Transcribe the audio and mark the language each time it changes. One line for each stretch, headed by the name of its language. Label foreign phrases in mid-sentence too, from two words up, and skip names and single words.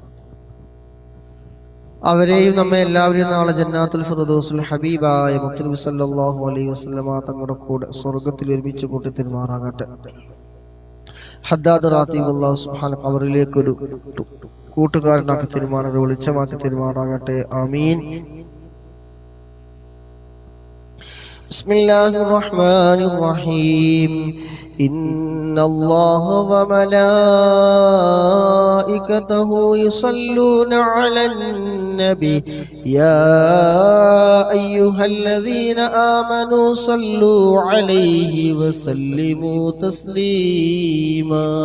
Malayalam: അവരെയും നമ്മെ എല്ലാവരെയും നാളെ ജന്നാത്തുൽ ഫിർദൗസിൽ ഹബീബായ മുത്തുനബി
Arabic: صلى الله عليه وسلم
Malayalam: തങ്ങളുടെ കൂടെ സ്വർഗ്ഗത്തിൽ ഒരുമിച്ച് കൂട്ടി തരുമാറാകട്ടെ. ഹദ്ദാദ് റാത്തീബ്
Arabic: الله سبحانه
Malayalam: ഖബറിലേക്ക് ഒരു കൂട്ടുകാരനാക്കി തരുമാറാകട്ടെ, വെളിച്ചമാക്കി തരുമാറാകട്ടെ.
Arabic: آمين. بسم الله الرحمن الرحيم. إن الله وملائكته يصلون على النبي يا أيها الذين آمنوا صلوا عليه وسلموا تسليما